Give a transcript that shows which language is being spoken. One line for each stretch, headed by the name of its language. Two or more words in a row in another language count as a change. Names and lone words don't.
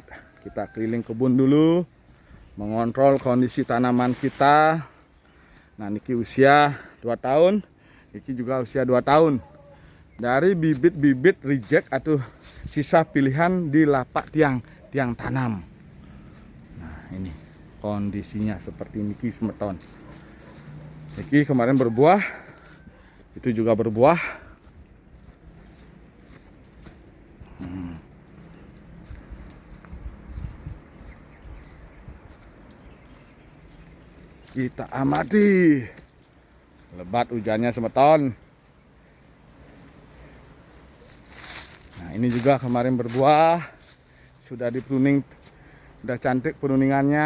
Indonesian: Kita keliling kebun dulu, mengontrol kondisi tanaman kita. Nah, niki usia 2 tahun, niki juga usia 2 tahun. Dari bibit-bibit reject atau sisa pilihan di lapak tiang tanam. Nah, ini kondisinya seperti niki semeton. Niki kemarin berbuah, itu juga berbuah. Kita amati. Lebat hujannya semeton. Nah, ini juga kemarin berbuah, sudah di pruning, sudah cantik pruningannya.